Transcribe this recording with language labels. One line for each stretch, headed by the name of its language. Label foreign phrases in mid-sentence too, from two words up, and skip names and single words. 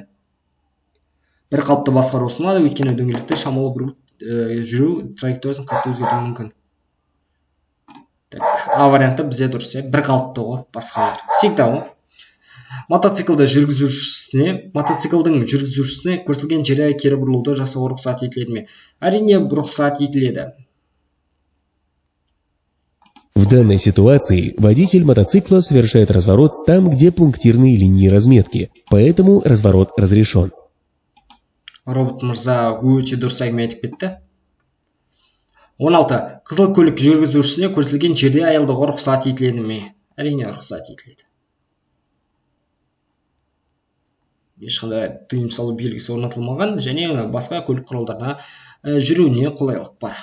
Kazakh: Бір қалыпты басқару ұсынылады, өйткені дөңгелекте шамалы бір жүру траекториясын қатты өзгертуі мүмкін. А варианты бізде дұрыс, бір қалыпты ғой, басқару.
Russian: Всегда ғой.
Kazakh: Мотоциклдің жүргізушісіне көрсетілген жерде кері бұрылуды жасауға рұқсат етіледі ме? Әрине, рұқсат етіледі.
Russian: В данной ситуации водитель мотоцикла совершает разворот там, где пунктирные линии разметки, поэтому разворот разрешен.
Kazakh: Робот мырза өте дұрыс әңгіме айтып кетті. 16. Қызыл көлік жүргізушісіне көрсетілген жерде аялдауға рұқсат етіледі ме? Әрине, рұқсат етіледі. Ешқандай тыйым салу белгісі орнатылмаған және басқа көлік құралдарына жүруіне қолайлық бар.